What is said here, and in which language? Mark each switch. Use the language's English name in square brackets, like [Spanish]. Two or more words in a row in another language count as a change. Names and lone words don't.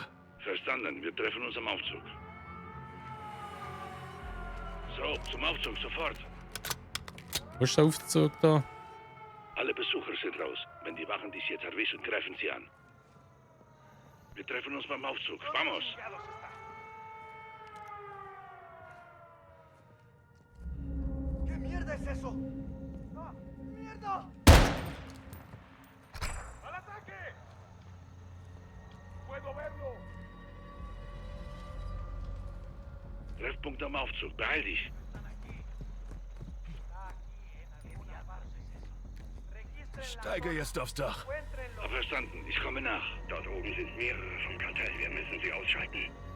[German] Verstanden, wir treffen uns am Aufzug. So, zum Aufzug, sofort. Wo ist der Aufzug da? Alle Besucher sind raus. Wenn die Wachen dich jetzt erwischen, greifen sie an. Wir treffen uns beim Aufzug. [Spanish] Vamos! ¿Qué mierda es eso? ¡Ah! ¡Mierda! ¡Al ataque! ¡Puedo verlo! [German] Treffpunkt am Aufzug. Beeil dich. Steige jetzt aufs Dach. Verstanden, ich komme nach. Dort oben sind mehrere vom Kartell. Wir müssen sie ausschalten.